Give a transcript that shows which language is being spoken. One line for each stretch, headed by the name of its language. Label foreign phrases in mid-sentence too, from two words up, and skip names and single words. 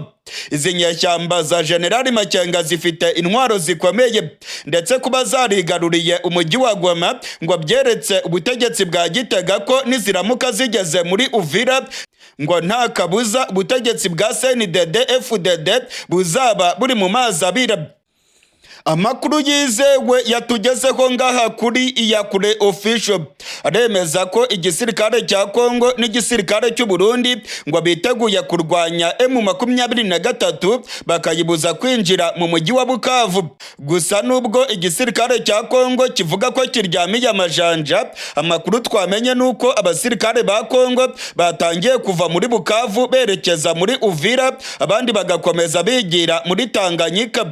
Kinyarwanda: Izi nyeshyamba za General Makenga zifite intwaro zikomeye, ndetse kuba zarigaruriye umujyi wa Goma ngo byeretse ubutegetsi bwa Gitega ko niziramuka zigeze muri Uvira ngo nta kabuza ubutegetsi bwa CNDD-FDD buzaba buri mu mazi abira. Amakuru yizewe yatugezeho ngaha kuri Iyakure Official aremeza ko igisirikare cya Congo n'igisirikare cy'u Burundi ngo biteguye kurwanya M23 bakayibuza kwinjira mu mujyi wa Bukavu. Gusa nubwo igisirikare cya Congo kivuga ko kiryamiye amajanja, amakuru twamenye nuko abasirikare ba Congo batangiye kuva muri Bukavu berekeza muri Uvira, abandi bagakomeza bigira muri Tanganyika.